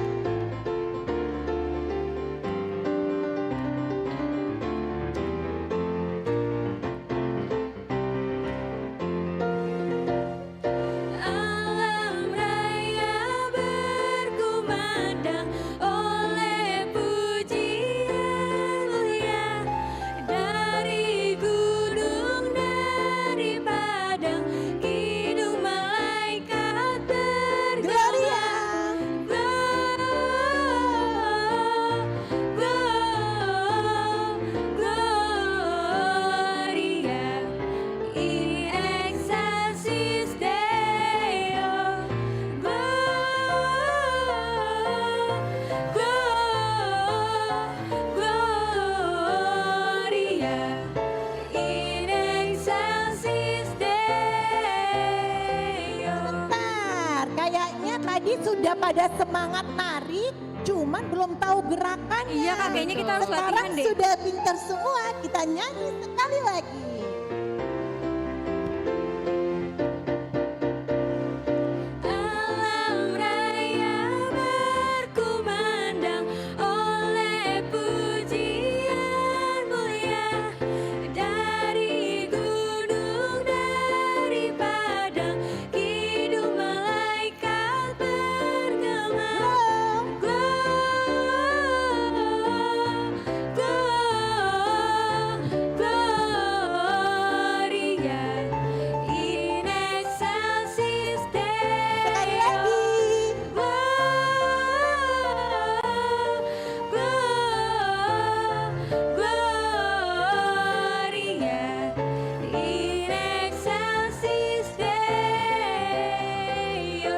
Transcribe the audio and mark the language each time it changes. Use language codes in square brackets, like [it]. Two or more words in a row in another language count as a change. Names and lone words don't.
[id] Alam raya berkumandang oleh pujian mulia dari gunung, dari padang, kidung malaikat [la] Gloria. Gloria in excelsis Deo. Gloria in excelsis Deo. [id] Bentar, kayaknya tadi sudah pada semangat nari, cuman belum tahu gerakannya. Iya Kak, kayaknya kita harus Sekarang latihan deh. sudah pintar semua, kita nyanyi sekali lagi. Alam raya berkumandang oleh pujian mulia dari gunung, dari padang, kidung malaikat bergema. [la] Gloria in excelsis [id] Sekali [la] Deo. [id] lagi. [la] Gloria in excelsis Deo.